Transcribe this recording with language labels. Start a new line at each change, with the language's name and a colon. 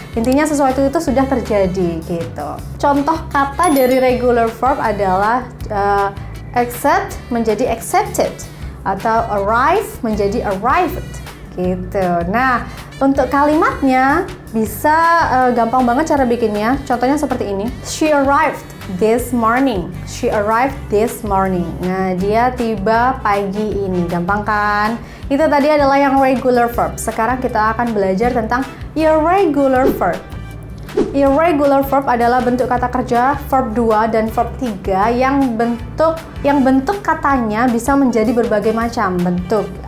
Indonesian: Intinya sesuatu itu sudah terjadi gitu. Contoh kata dari regular verb adalah accept menjadi accepted atau arrive menjadi arrived gitu. Nah, untuk kalimatnya bisa gampang banget cara bikinnya. Contohnya seperti ini.
English: She arrived this morning. She arrived this morning.
Indonesian: Nah, dia tiba pagi ini. Gampang kan? Itu tadi adalah yang regular verb. Sekarang kita akan belajar tentang irregular verb. Irregular verb adalah bentuk kata kerja verb 2 dan verb 3 yang bentuk katanya bisa menjadi berbagai macam bentuk.